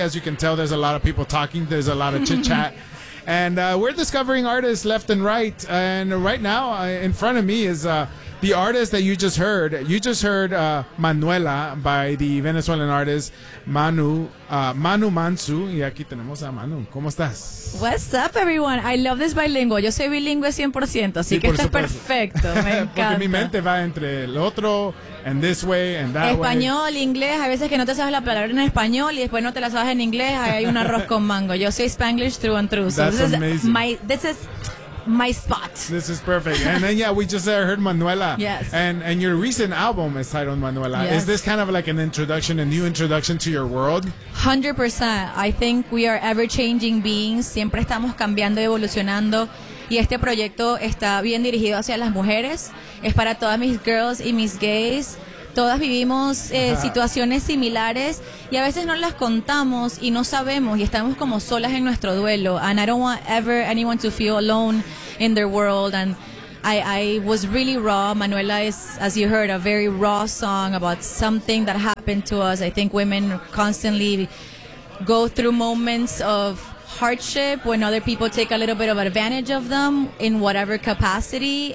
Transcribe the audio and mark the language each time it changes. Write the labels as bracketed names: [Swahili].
[English] As you can tell, there's a lot of people talking. There's a lot of chit-chat. And we're discovering artists left and right. And right now, in front of me is the artist that you just heard. You just heard Manuela by the Venezuelan artist Manu Mansu. [Spanish] Y aquí tenemos a Manu. ¿Cómo estás? [English] What's up, everyone? I love this bilingual. [Spanish] Yo soy bilingüe 100%, así sí, que está perfecto. Me encanta. Porque mi mente va entre el otro, [English] and this way, and that [Spanish] español, Español, inglés. A veces que no te sabes la palabra en español y después no te la sabes en inglés, ahí hay un arroz con mango. Yo soy Spanglish [English] true and true. That's so this amazing. This is my spot. This is perfect. And then, yeah, we just heard Manuela. Yes. And your recent album is titled Manuela. Yes. Is this kind of like an introduction, a new introduction to your world? 100%. I think we are ever-changing beings. [Spanish] Siempre estamos cambiando y evolucionando. Y este proyecto está bien dirigido hacia las mujeres. Es para todas mis girls y mis gays. Todas vivimos situaciones similares y a veces no las contamos y no sabemos y estamos como solas en nuestro duelo. [English] And I don't want ever anyone to feel alone in their world. And I was really raw. Manuela is, as you heard, a very raw song about something that happened to us. I think women constantly go through moments of hardship when other people take a little bit of advantage of them in whatever capacity.